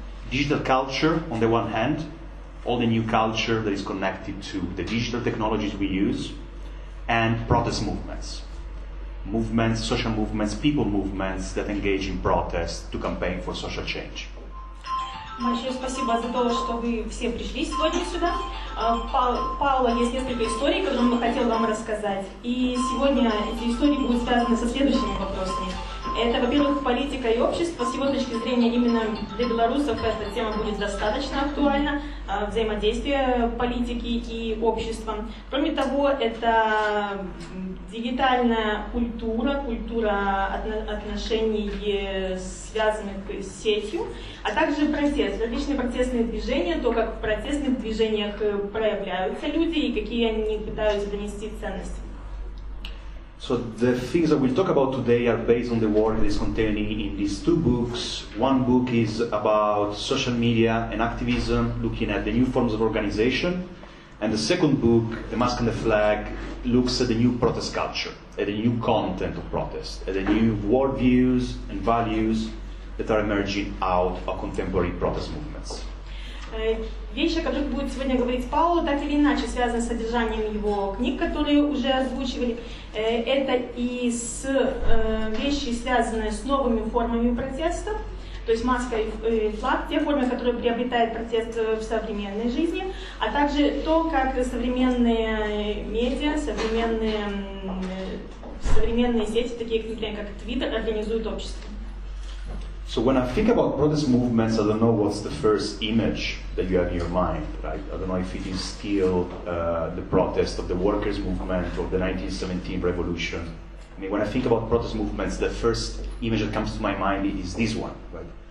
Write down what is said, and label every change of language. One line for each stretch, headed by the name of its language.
English: Digital culture on the one hand, all the new culture that is connected to the digital technologies we use, and protest movements. Movements, social movements, people movements that engage in protest to campaign for social change.
Russian: Большое спасибо за то, что вы все пришли сегодня сюда. Паоло есть несколько историй, которые он бы хотел вам рассказать. И сегодня эти истории будут связаны со следующими вопросами. Это, во-первых, политика и общество. С его точки зрения, именно для белорусов эта тема будет достаточно актуальна. Взаимодействие политики и общества. Кроме того, это дигитальная культура, культура отношений, связанных с сетью, а также протест, различные протестные движения, то, как в протестных движениях проявляются люди и какие они пытаются донести ценности.
English: So the things that we'll talk about today are based on the work that is contained in these two books. One book is about social media and activism, looking at the new forms of organization. And the second book, The Mask and the Flag, looks at the new protest culture, at the new content of protest, at the new worldviews and values that are emerging out of contemporary protest movements.
Russian: Вещи, о которых будет сегодня говорить Паоло, так или иначе связаны с содержанием его книг, которые уже озвучивали. Это и вещи, связанные с новыми формами протеста, то есть маска и флаг, те формы, которые приобретает протест в современной жизни, а также то, как современные медиа, современные сети, такие, например, как Twitter, организуют общество.
English: So when I think about protest movements, I don't know what's the first image that you have in your mind, right? I don't know if it is still the protest of the workers' movement of the 1917 revolution. I mean, when I think about protest movements, the first image that comes to my mind is this one, right?